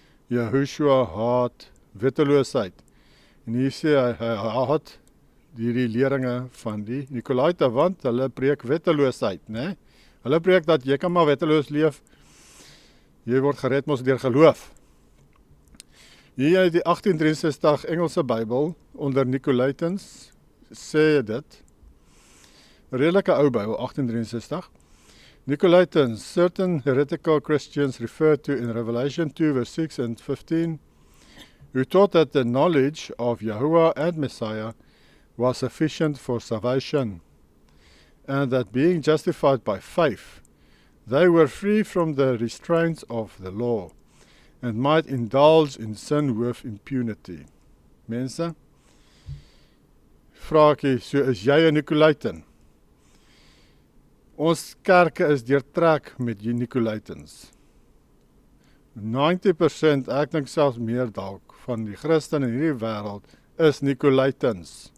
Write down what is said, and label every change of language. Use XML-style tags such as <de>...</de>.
<af>Jehoshua haat wetteloosheid. En hier sê hy haat die leringe van die Nikolaite, want hulle preek wetteloosheid, né? Hulle preek dat jy kan maar wetteloos leef, jy word gered mos deur geloof. Hier uit die 1863 Engelse Bybel, onder Nicolaitans, sê dit, redelike ou Bybel, 1863, Nicolaitans,</af> <en>certain heretical Christians referred to in Revelation 2 verse 6 and 15, who taught that the knowledge of Yahuwah and Messiah was sufficient for salvation, and that being justified by faith, they were free from the restraints of the law, and might indulge in sin with impunity.</en> <af>Mense, vraagie, so is jy 'n Nicolaitan? Ons kerke is deurtrek met die Nicolaitans. 90%, ek dink selfs meer dalk, van die Christene in hierdie wêreld is Nicolaitans.</af>